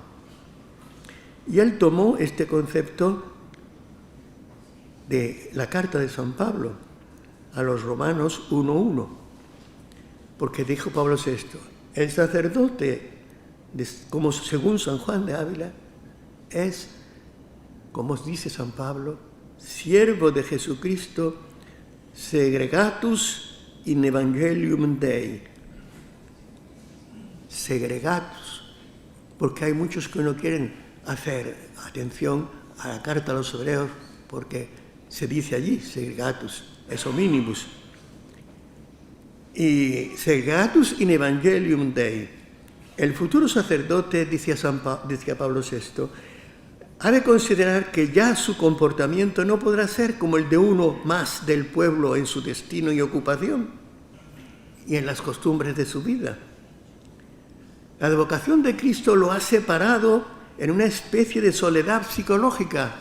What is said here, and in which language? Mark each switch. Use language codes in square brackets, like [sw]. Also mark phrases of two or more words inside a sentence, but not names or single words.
[es] Y él tomó este concepto de la carta de San Pablo a los Romanos 1:1, porque dijo Pablo VI, el sacerdote, como según San Juan de Ávila, es, como dice San Pablo, siervo de Jesucristo, [la] segregatus in evangelium Dei. [es] Segregatus, porque hay muchos que no quieren hacer atención a la carta a los hebreos, porque se dice allí, [la] segregatus, es hominibus. Y segregatus in evangelium Dei. [es] El futuro sacerdote, decía Pablo VI, ha de considerar que ya su comportamiento no podrá ser como el de uno más del pueblo en su destino y ocupación y en las costumbres de su vida. La advocación de Cristo lo ha separado en una especie de soledad psicológica.